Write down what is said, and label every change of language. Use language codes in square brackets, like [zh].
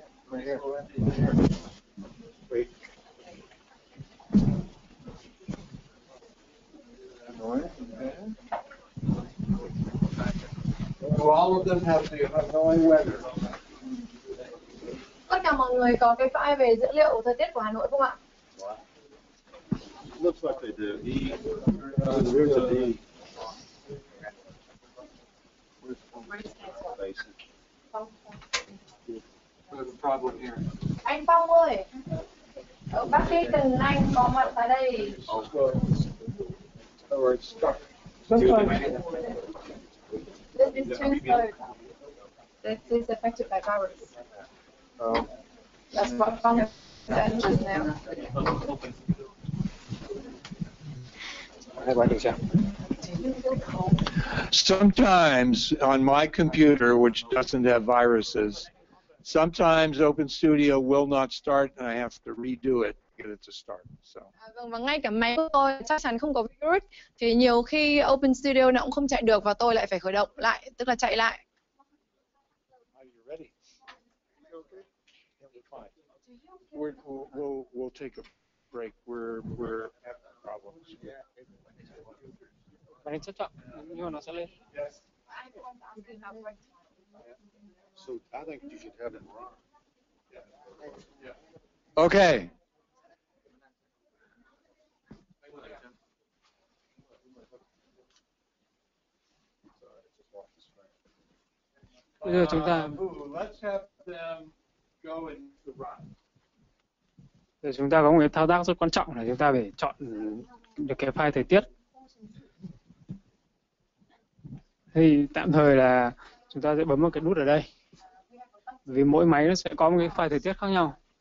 [en] Right here. Wait. Hanoi. So all of them have the Hanoi weather. [vi] Tất cả mọi người có cái file về dữ liệu thời tiết của Hà Nội không ạ? [en] Looks like they do. There's a D. Basic. There's a problem here. [vi] Anh Phong ơi, bác sĩ cần anh có mặt tại đây. [en] Or it's stuck. Sometimes. This is transferred. This is affected by virus. That's what Phong said just now. Sometimes on my computer, which doesn't have viruses, sometimes OpenStudio will not start and I have to redo it to get it to start. So. [vi] Vâng, và ngay cả máy của tôi chắc chắn không có virus thì nhiều khi OpenStudio nó cũng không chạy được và tôi lại phải khởi động lại, tức là chạy lại. [en] Are you ready? Okay. Yeah, we're fine. We'll take a break. We're having problems. [vi] Bạn nên chọn nhưng mà nó sẽ lên. [en] Yes. So I think you should have them run. Yeah. Okay. [vi] Bây giờ chúng ta [en] Let's have them go and run. [vi] Giờ chúng ta có một cái thao tác rất quan trọng là chúng ta phải chọn được cái file thời tiết. Thì tạm thời là chúng ta sẽ bấm vào cái nút ở đây. Vì mỗi máy nó sẽ có một cái file thời tiết khác nhau.